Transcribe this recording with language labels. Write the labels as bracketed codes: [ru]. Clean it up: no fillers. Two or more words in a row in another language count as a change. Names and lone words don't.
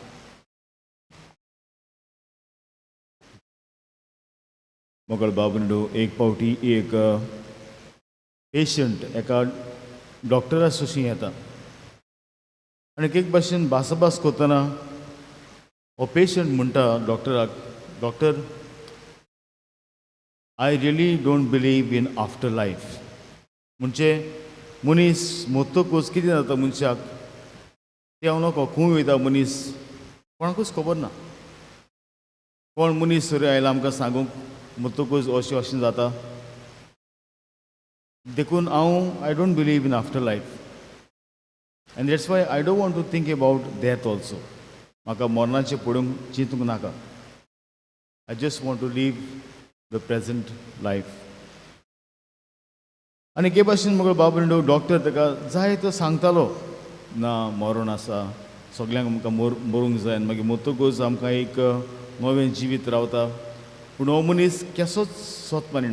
[kok] मोगळ बाबूंडो एक पावटी एक पेशंट एका डॉक्टरा सुशी येता आनी एक भाशेन भासाभास करतना हो पेशंट म्हणटा डॉक्टराक, डॉक्टर, [en] I really don't believe in after life. [kok] म्हणजे मनीस मोत्तकूच कितें जाता मनशाक तें हांव नकळो. खंय वयता मनीस कोणाकूच खबर ना. कोण मनीस सर आयला आमकां सांगूंक मोत्तकूच अशें अशें जाता. देखून हांव [en] I don't believe in after life. And that's why I don't want to think about death also. [kok] म्हाका मरणाचें पळोवंक चिंतूंक नाका. [en] I just want to live the present life. [kok] आनी हे भाशेन म्हाका बाबा डॉक्टर ताका जाय तो सांगतालो, ना मरण आसा, सगल्यांक आमकां मरूंक जाय आनी मागीर मोत्तकूच आमकां एक नवें जिवीत रावता. पूण हो मनीस केसोच स्वत मानिना.